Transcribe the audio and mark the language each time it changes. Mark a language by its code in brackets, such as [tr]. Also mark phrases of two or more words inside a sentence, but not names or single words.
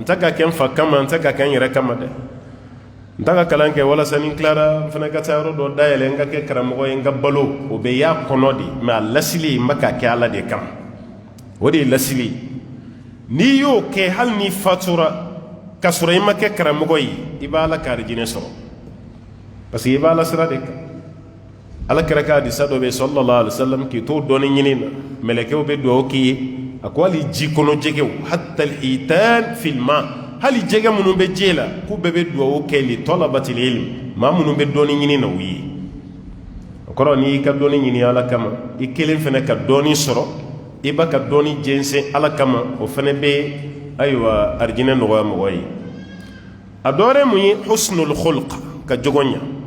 [bm] tɛ ka kɛ n fa kama n tɛ ka kɛ n yɛrɛ kama dɛ n tɛ ka kalan kɛ walasa ni n tilara n fɛnɛ ka taa yɔrɔ dɔ dayɛlɛ n ka kɛ karamɔgɔ ye n ka balo o bɛ y'a kɔnɔ de mɛ a lasili n bɛ k'a kɛ ala de kama o de ye lasili n'i y'o kɛ hali n'i fatura k'a sɔrɔ i ma kɛ karamɔgɔ ye i b'a ala ka arijinɛ sɔrɔ [fr] parce que [bm] i b'a ala sira de kan ala kɛra ka hadisa dɔ bɛ [ar] صلى الله عليه وسلم [bm] k'i to dɔɔni ɲini na mɛlɛkɛw bɛ dugawu k'i ye a ko hali ji kɔnɔ jɛgɛw [ar] حتى الحيتان في الماء [bm] hali jɛgɛ minnu bɛ ji la k'u bɛɛ bɛ dugawu kɛ [ar] لطلبة العلم [bm] maa minnu bɛ dɔɔni ɲini na u ye o kɔrɔ n'i y'i ka dɔɔni ɲini ala kama i kelen fɛnɛ ka dɔɔni sɔrɔ i b'a ka dɔɔni jɛnsɛn ala kama o fɛnɛ bɛ ayiwa arijinɛ nɔgɔya mɔgɔ ye a dɔ wɛrɛ mun ye [ar] حسن الخلق [bm] ka jogo ɲa